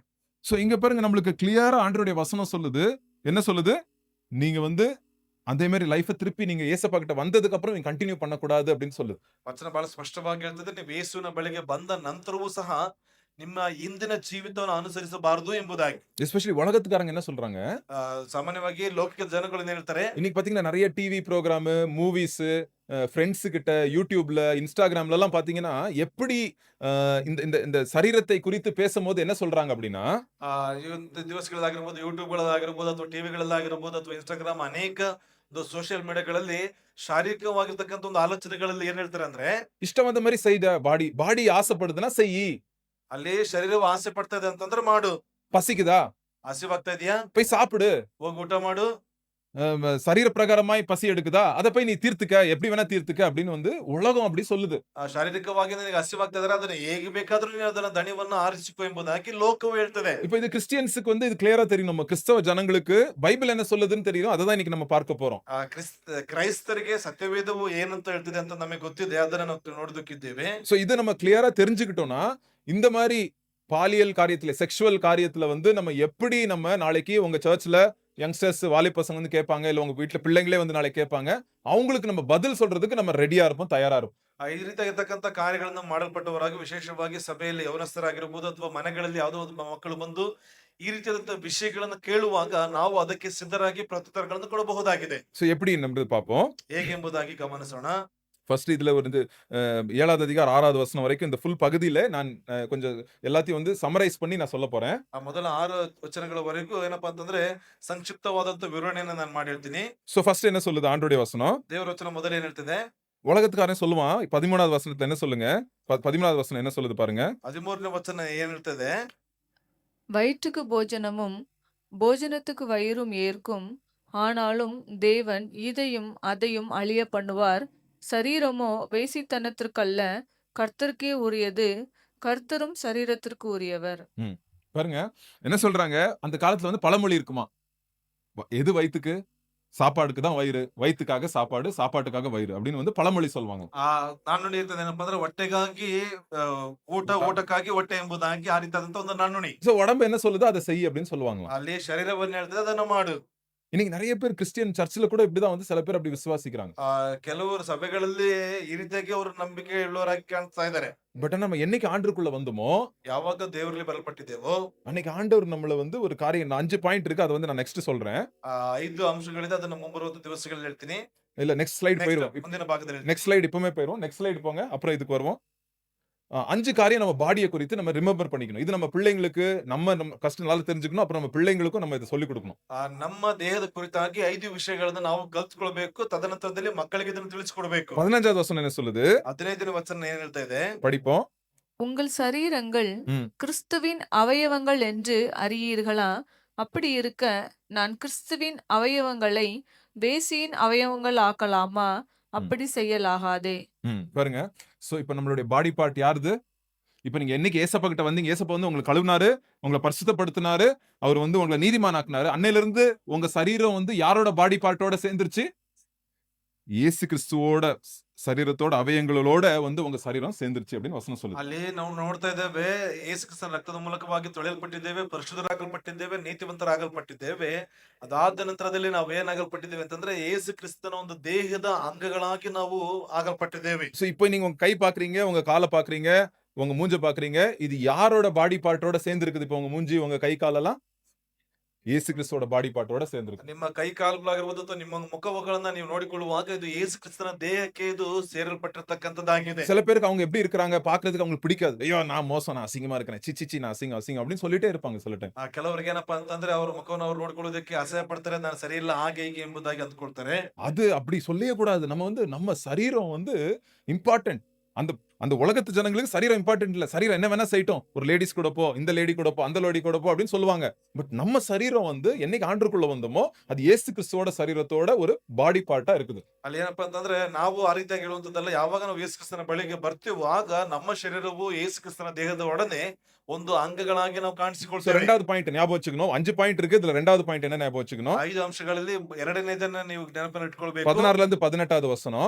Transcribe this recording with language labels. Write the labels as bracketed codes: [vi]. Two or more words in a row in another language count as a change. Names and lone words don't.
[ta] சோ இங்க பாருங்க நம்மளுக்கு கிளியரா ஆண்டவருடைய வசனம் சொல்லுது. என்ன சொல்லுது? நீங்க வந்து அதே மாதிரி லைஃப திருப்பி நீங்க ஏசப்பா கிட்ட வந்ததுக்கு அப்புறம் நீங்க கண்டினியூ பண்ணக்கூடாது அப்படின்னு சொல்லுது. [kn] ವಚನ ಬಹಳ ಸ್ಪಷ್ಟವಾಗಿ ಹೇಳ್ತದೆ, ನೀವು ಯೇಸುವಿನ ಬಳಿಗೆ ಬಂದ ನಂತರವೂ ಸಹ ನಿಮ್ಮ ಹಿಂದಿನ ಜೀವಿತವನ್ನು ಅನುಸರಿಸಬಾರದು ಎಂಬುದಾಗಿ. [ta] எஸ்பெஷலி உலகத்துக்காரங்க என்ன சொல்றாங்க? [kn] ಸಾಮಾನ್ಯವಾಗಿ ಲೌಕಿಕ ಜನಗಳು ಏನ್ ಹೇಳ್ತಾರೆ? [ta] இன்னைக்கு பாத்தீங்கன்னா நிறைய [en] TV program, [ta] மூவிஸ், ஃப்ரெண்ட்ஸ் கிட்ட யூடியூப்ல, இன்ஸ்டாகிராம்ல எல்லாம் பாத்தீங்கன்னா எப்படி இந்த இந்த இந்த சரீரத்தை குறித்து பேசும்போது என்ன சொல்றாங்க அப்படின்னா, [kn] ಈ ಒಂದು ದಿವಸಗಳಾಗಿರ್ಬೋದು, ಯೂಟ್ಯೂಬ್ಗಳಾಗಿರ್ಬೋದು ಅಥವಾ ಟಿವಿಗಳಲ್ಲಾಗಿರ್ಬೋದು ಅಥವಾ ಇನ್ಸ್ಟಾಗ್ರಾಮ್ ಅನೇಕ [en] social mediaಗಳಲ್ಲಿ [kn] ಶಾರೀರಿಕವಾಗಿರ್ತಕ್ಕಂಥ ಒಂದು ಆಲೋಚನೆಗಳಲ್ಲಿ ಏನ್ ಹೇಳ್ತಾರೆ ಅಂದ್ರೆ, [ta] இஷ்டம் வந்த மாதிரி செய்த பாடி ஆசைப்படுதுன்னா செய். [kn] ಅಲ್ಲಿ ಶರೀರವು ಆಸೆ ಪಡ್ತಾ ಇದೆ ಅಂತಂದ್ರೆ ಮಾಡು. [ta] பசிக்குதா? [kn] ಹಸಿವಾಗ್ತಾ ಇದೆಯಾ? [ta] போய் சாப்பிடு. [kn] ಹೋಗಿ ಊಟ ಮಾಡು. [ta] சரீர பிரகாரமாய் பசி எடுக்குதா? அத போய் நீ தீர்த்துக்க. எப்படி வேணா தீர்த்துக்க அப்படின்னு வந்து உலகம் அப்படி சொல்லுது. [kn] ಶಾರೀರಿಕವಾಗಿ ನಿನಗೆ ಹಸಿವಾಗ್ತಾ ಇದ್ರೆ ಅದನ್ನ ಹೇಗೆ ಬೇಕಾದ್ರೂ ನೀನು ಅದನ್ನ ದಣಿವನ್ನು ಆರಿಸಿಕೊ ಎಂಬುದಾಗಿ ಲೋಕವು ಹೇಳ್ತದೆ. [ta] இப்போ இது கிறிஸ்டியன்ஸுக்கு வந்து இது கிளியரா தெரியும். நம்ம கிறிஸ்தவ ஜனங்களுக்கு பைபிள் என்ன சொல்லுதுன்னு தெரியும். அததான் இன்னைக்கு நம்ம பார்க்க போறோம். [kn] ಕ್ರೈಸ್ತರಿಗೆ ಸತ್ಯವೇದವು ಏನಂತ ಹೇಳ್ತಿದೆ ಅಂತ ನಮಗೆ ಗೊತ್ತಿದೆ. ಅದನ್ನ ನಾವು ನೋಡೋದಕ್ಕಿದ್ದೇವೆ. [ta] சோ இத நம்ம கிளியரா தெரிஞ்சுக்கிட்டோம்னா இந்த மாதிரி பாலியல் காரியத்துல, செக்சுவல் காரியத்துல வந்து நம்ம எப்படி நம்ம நாளைக்கு உங்க சர்ச்ல யங்ஸ்டர்ஸ், வாலிப பசங்க வந்து கேட்பாங்க, இல்ல உங்க வீட்ல பிள்ளைங்களே வந்து நாளைக்கு கேட்பாங்க, அவங்களுக்கு நம்ம பதில் சொல்றதுக்கு நம்ம ரெடியா இருப்போம், தயாரா இருப்போம். [kn] ಈ ರೀತಿಯಾಗಿರ್ತಕ್ಕಂಥ ಕಾರ್ಯಗಳನ್ನು ಮಾಡಲ್ಪಟ್ಟವರಾಗಿ ವಿಶೇಷವಾಗಿ ಸಭೆಯಲ್ಲಿ ಯವನಸ್ಥರಾಗಿರ್ಬೋದು ಅಥವಾ ಮನೆಗಳಲ್ಲಿ ಯಾವುದೋ ಒಂದು ಮಕ್ಕಳು ಬಂದು ಈ ರೀತಿಯಾದಂತಹ ವಿಷಯಗಳನ್ನು ಕೇಳುವಾಗ ನಾವು ಅದಕ್ಕೆ ಸಿದ್ಧರಾಗಿ ಪ್ರತ್ಯುತ್ತರಗಳನ್ನು ಕೊಡಬಹುದಾಗಿದೆ. [ta] சோ எப்படி நம்ம பார்ப்போம். [kn] ಹೇಗೆ ಎಂಬುದಾಗಿ ಗಮನಿಸೋಣ. [ta] ஃபர்ஸ்ட் இதுல வந்து 7வது அதிகாரம் 6வது வசனம் வரைக்கும் இந்த ஃபுல் பகுதியில நான் கொஞ்சம் எல்லாத்தையும் வந்து சம்மரைஸ் பண்ணி நான் சொல்ல போறேன். [kn] ಆ ಮೊದಲ 6 ವಚನಗಳವರೆಗೂ ಏನಪ್ಪಾ ಅಂತಂದ್ರೆ ಸಂಕ್ಷಿಪ್ತವಾದಂತ ವಿವರಣೆಯನ್ನು ನಾನು ಮಾಡಿ ಹೇಳ್ತೀನಿ. [ta] சோ ஃபர்ஸ்ட் என்ன சொல்லுது ஆண்டவருடைய வசனம்? [kn] ದೇವರ ವಚನ ಮೊದಲು ಏನ್ ಹೇಳ್ತಿದೆ? [ta] உலகத்துக்காரன் சொல்லுவான். 13வது வசனத்துல என்ன சொல்லுங்க? 13வது வசனம் என்ன சொல்லுது பாருங்க. [kn] 13ನೇ ವಚನ ಏನ್ ಹೇಳ್ತದೆ? [ta] வயிற்றுக்கு போஜனமும் போஜனத்துக்கு வயிறும் ஏற்கும், ஆனாலும் தேவன் இதையும் அதையும் அழிய பண்ணுவார். சரீரமோ வேசித்தனத்திற்கல்ல, கர்த்தருக்கே உரியது, கர்த்தரும் சரீரத்திற்கு உரியவர். பாருங்க என்ன சொல்றாங்க? அந்த காலத்துல வந்து பழமொழி இருக்குமா, எது வயிற்றுக்கு? சாப்பாடுக்கு தான் வயிறு, வயிற்றுக்காக சாப்பாடு, சாப்பாட்டுக்காக வயிறு அப்படின்னு வந்து பழமொழி சொல்லுவாங்க. [kn] ನಾಣ್ಣುಡಿ ಇರ್ತದೆ. ಏನಪ್ಪಾ ಅಂದ್ರೆ ಹೊಟ್ಟೆಗಾಗಿ ಊಟ, ಊಟಕ್ಕಾಗಿ ಹೊಟ್ಟೆ ಎಂಬುದಾಗಿ ಆ ರೀತಿಯಾದಂತ ಒಂದು ನಾಣ್ಣುಡಿ. [ta] சோ உடம்பு என்ன சொல்லுதோ அதை செய் அப்படின்னு சொல்லுவாங்க. [kn] ಅಲ್ಲಿ ಶರೀರವನ್ನು ಹೇಳ್ತದೆ, ಅದನ್ನ ಮಾಡು. [ta] இன்னைக்கு நிறைய பேர் கிறிஸ்டியன் சர்ச்ல கூட இப்படிதான் வந்து சில பேர் அப்படி விசுவாசிக்கிறாங்க. [kn] ಕೆಲವರು ಸಭೆಗಳಲ್ಲಿ ಈ ರೀತಿಯಾಗಿ ಅವರು ನಂಬಿಕೆ ಉಳ್ಳವರಾಗಿ ಕಾಣಿಸ್ತಾ ಇದ್ದಾರೆ. [ta] பட் நம்ம என்னைக்கு ஆண்டருக்குள்ள வந்தோமோ [kn] ಯಾವಾಗ ದೇವರಲ್ಲಿ ಬರಲ್ಪಟ್ಟಿದ್ದೇವೋ [ta] அன்னைக்கு ஆண்டவர் நம்மள வந்து ஒரு காரியம் 5 பாயிண்ட் இருக்கு. அத வந்து நான் நெக்ஸ்ட் சொல்றேன். [kn] 5 ಅಂಶಗಳಿದೆ, ಅದನ್ನ ಮುಂಬರುವ ದಿವಸಗಳಲ್ಲಿ ಹೇಳ್ತೀನಿ. [ta] இல்ல [en] next slide [kn] ನೆಕ್ಸ್ಟ್ [ta] போயிருவோம். [kn] ಮುಂದಿನ ಭಾಗದಲ್ಲಿ ಹೇಳ್ತೀನಿ. [en] next slide [ta] இப்பவுமே போயிருவோம். [en] next slide [ta] போங்க. அப்புறம் இதுக்கு வருவோம். 5 காரியம் நம்ம பாடிய குறித்து நம்ம ரிமெம்பர் பண்ணிக்கணும். இது நம்ம பிள்ளைங்களுக்கு நம்ம கஷ்டம் நல்லா தெரிஞ்சுக்கணும். அப்புறம் நம்ம பிள்ளைங்களுக்கும் நம்ம இத சொல்லிக் கொடுக்கணும். [kn] ನಮ್ಮ ದೇಹದ ಕುರಿತಾಗಿ 5 ವಿಷಯಗಳನ್ನ ನಾವು ಕಲ್ತ್ಕೊಳ್ಬೇಕು. ತದನಂತರದಲ್ಲಿ ಮಕ್ಕಳಿಗೆ ಇದನ್ನು ತಿಳಿಸಿಕೊಡ್ಬೇಕು. [ta] 15வது வசனம் என்ன சொல்லுது? [kn] 15ನೇ ವಚನ ಏನ್ ಹೇಳ್ತಾ ಇದೆ? [ta] படிப்போம். உங்கள் சரீரங்கள் ம். கிறிஸ்துவின் அவயவங்கள் என்று அறியீர்களா? அப்படி இருக்க நான் கிறிஸ்துவின் அவயவங்களை வேசியின் அவயவங்கள் ஆக்கலாமா? அப்படி செய்யலாகாதே. பாருங்க. சோ இப்ப நம்மளுடைய [en] body part [ta] யாருது? இப்ப நீங்க என்னைக்கு ஏசப்பா கிட்ட வந்தீங்க, ஏசப்பா வந்து உங்களை கழுவினாரு, உங்களை பரிசுத்தப்படுத்தினாரு, அவர் வந்து உங்களை நீதிமானாக்குனாரு. அன்னையில இருந்து உங்க சரீரம் வந்து யாரோட [en] body partஓட [ta] சேர்ந்துருச்சு? இயேசு கிறிஸ்துவோட சரீரத்தோட அவயங்களோட வந்து உங்க சரீரம் சேர்ந்துருச்சு அப்படின்னு வசனம் சொல்லுது. [kn] ಅಲ್ಲಿ ನಾವು ನೋಡ್ತಾ ಇದ್ದೇವೆ, ಯೇಸು ಕ್ರಿಸ್ತನ ರಕ್ತದ ಮೂಲಕವಾಗಿ ತೊಳೆಯಲ್ಪಟ್ಟಿದ್ದೇವೆ, ಪರಿಶುದ್ಧರಾಗಲ್ಪಟ್ಟಿದ್ದೇವೆ, ನೀತಿವಂತರಾಗಲ್ಪಟ್ಟಿದ್ದೇವೆ. ಅದಾದ ನಂತರದಲ್ಲಿ ನಾವು ಏನಾಗಲ್ಪಟ್ಟಿದ್ದೇವೆ ಅಂತಂದ್ರೆ ಯೇಸು ಕ್ರಿಸ್ತನ ಒಂದು ದೇಹದ ಅಂಗಗಳಾಗಿ ನಾವು ಆಗಲ್ಪಟ್ಟಿದ್ದೇವೆ. [ta] சோ இப்போ நீங்க உங்க கை பாக்குறீங்க, உங்க காலை பாக்குறீங்க, உங்க மூஞ்ச பாக்குறீங்க. இது யாரோட [en] body partஓட [ta] சேர்ந்து இருக்குது? இப்போ உங்க மூஞ்சி, உங்க கை காலெல்லாம் இயேசு கிறிஸ்துவோட [en] body partஓட [ta] சேர்ந்துருக்கு. [kn] ನಿಮ್ಮ ಕೈ ಕಾಲುಗಳಾಗಿರ್ಬೋದು ಅಥವಾ ನಿಮ್ಮ ಮುಖಗಳನ್ನ ನೀವು ನೋಡಿಕೊಳ್ಳುವಾಗ ಇದು ಯೇಸು ಕ್ರಿಸ್ತನ ದೇಹಕ್ಕೆ ಇದು ಸೇರಲ್ಪಟ್ಟಿರ್ತಕ್ಕಂಥದ್ದಾಗಿದೆ. [ta] சில பேருக்கு அவங்க எப்படி இருக்காங்க பாக்குறதுக்கு அவங்களுக்கு பிடிக்காது. ஐயோ நான் மோசம், நான் அசிங்கமா இருக்கேன், சிச்சி நான் அசிங்கம் அப்படின்னு சொல்லிட்டே இருப்பாங்க சில டைம். [kn] ಕೆಲವರಿಗೆ ಏನಪ್ಪಾ ಅಂತಂದ್ರೆ ಅವ್ರ ಮುಖವನ್ನು ಅವ್ರು ನೋಡ್ಕೊಳ್ಳೋದಕ್ಕೆ ಅಸಹ್ಯ ಪಡ್ತಾರೆ, ನಾನು ಸರಿ ಇಲ್ಲ ಹಾಗೆ ಹೀಗೆ ಎಂಬುದಾಗಿ ಅಂದ್ಕೊಳ್ತಾರೆ. [ta] அது அப்படி சொல்லவே கூடாது. நம்ம வந்து நம்ம சரீரம் வந்து இம்பார்ட்டன்ட். அந்த அந்த உலகத்து ஜனங்களுக்கு சரீரம் இம்பார்ட்டன்ட் இல்ல. சரீரம் என்ன வேணா செய்யட்டும். ஒரு லேடிஸ் கூட போ, இந்த லேடி கூட போ, அந்த லேடி கூட போ அப்படின்னு சொல்லுவாங்க. பட் நம்ம சரீரம் வந்து என்னைக்கு ஆண்டருக்குள்ள வந்தோமோ அது இயேசு கிறிஸ்துவோட சரீரத்தோட ஒரு [en] body partஆ [ta] இருக்குது. [kn] ಅಲ್ಲಿ ಏನಪ್ಪಾ ಅಂತಂದ್ರೆ ನಾವು ಆ ರೀತಿಯಾಗಿ ಹೇಳುವಂತದ್ದಲ್ಲ. ಯಾವಾಗ ನಾವು ಯೇಸು ಕ್ರಿಸ್ತನ ಬಳಿಗೆ ಬರ್ತೀವೋ ಆಗ ನಮ್ಮ ಶರೀರವು ಯೇಸು ಕ್ರಿಸ್ತನ ದೇಹದ ಒಡನೆ ಒಂದು ಅಂಗಗಳಾಗಿ ನಾವು [ta] சோ [kn] ಕಾಣಿಸಿಕೊಳ್ತೇವೆ. [ta] ரெண்டாவது பாயிண்ட் ஞாபகம் வச்சுக்கணும். 5 பாயிண்ட் இருக்கு. இதுல ரெண்டாவது பாயிண்ட் என்ன ஞாபகம் வச்சுக்கணும்? [kn] 5 ಅಂಶಗಳಲ್ಲಿ ಎರಡನೇದನ್ನ ನೀವು ಜ್ಞಾಪನ ಇಟ್ಕೊಳ್ಬೇಕು. [ta] 16ல இருந்து 18வது வசனம்